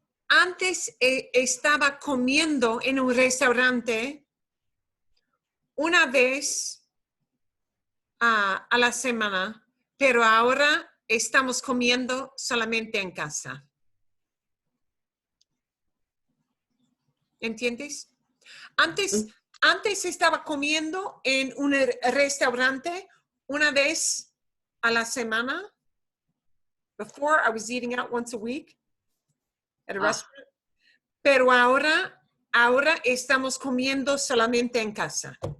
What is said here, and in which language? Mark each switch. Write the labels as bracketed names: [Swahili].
[Spanish] Antes estaba comiendo en un restaurante una vez a la semana, pero ahora estamos comiendo solamente en casa. ¿Entiendes? Antes estaba comiendo en un restaurante una vez a la semana. [English] Before, I was eating out once a week at a restaurant. [Spanish] Pero ahora estamos comiendo solamente en casa.